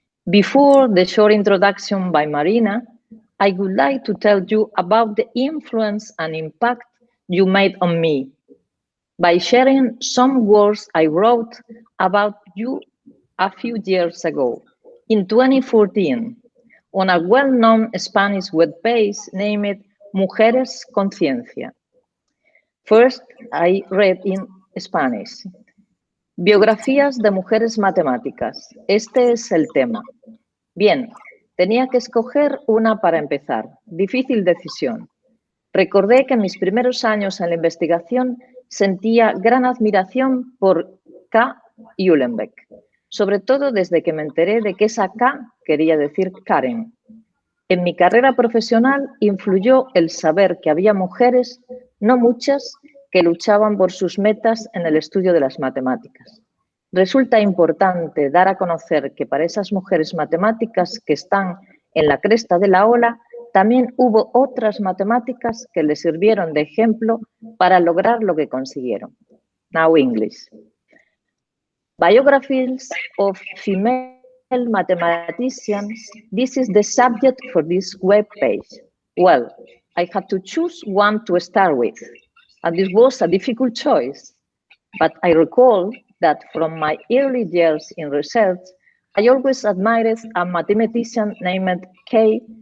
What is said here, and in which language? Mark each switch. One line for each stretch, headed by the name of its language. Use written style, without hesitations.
English: Before the short introduction by Marina, I would like to tell you about the influence and impact you made on me by sharing some words I wrote about you a few years ago, in 2014, on a well-known Spanish webpage named Mujeres Conciencia. First, I read in Spanish.
Spanish: Biografías de mujeres matemáticas. Este es el tema. Bien, tenía que escoger una para empezar. Difícil decisión. Recordé que en mis primeros años en la investigación sentía gran admiración por K. Uhlenbeck, sobre todo desde que me enteré de que esa K quería decir Karen. En mi carrera profesional influyó el saber que había mujeres, no muchas, que luchaban por sus metas en el estudio de las matemáticas. Resulta importante dar a conocer que para esas mujeres matemáticas que están en la cresta de la ola, también hubo otras matemáticas que les sirvieron de ejemplo para lograr lo que consiguieron.
English: Now English. Biographies of female mathematicians. This is the subject for this web page. Well, I had to choose one to start with, and this was a difficult choice. But I recall that from my early years in research, I always admired a mathematician named K.